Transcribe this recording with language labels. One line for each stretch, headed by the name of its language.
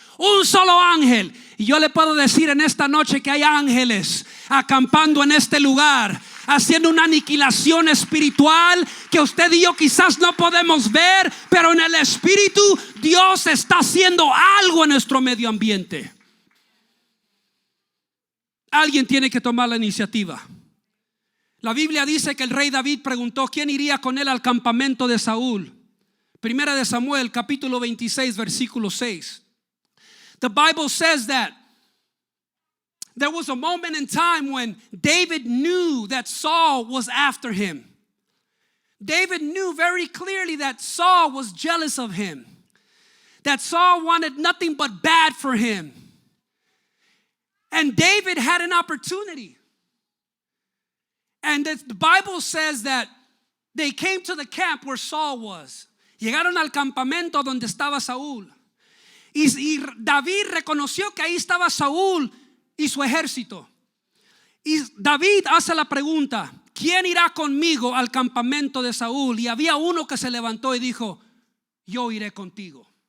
Spanish: Un solo ángel. Y yo le puedo decir en esta noche que hay ángeles acampando en este lugar, haciendo una aniquilación espiritual que usted y yo quizás no podemos ver, pero en el espíritu Dios está haciendo algo en nuestro medio ambiente. Alguien tiene que tomar la iniciativa. La Biblia dice que el rey David preguntó quién iría con él al campamento de Saúl. Primera de Samuel capítulo 26 versículo 6.
English: The Bible says that there was a moment in time when David knew that Saul was after him. David knew very clearly that Saul was jealous of him, that Saul wanted nothing but bad for him. And David had an opportunity. And the Bible says that they came to the camp where Saul was.
Spanish: Llegaron al campamento donde estaba Saúl. Y David reconoció que ahí estaba Saúl y su ejército. Y David hace la pregunta: ¿quién irá conmigo al campamento de Saúl? Y había uno que se levantó y dijo: yo iré contigo.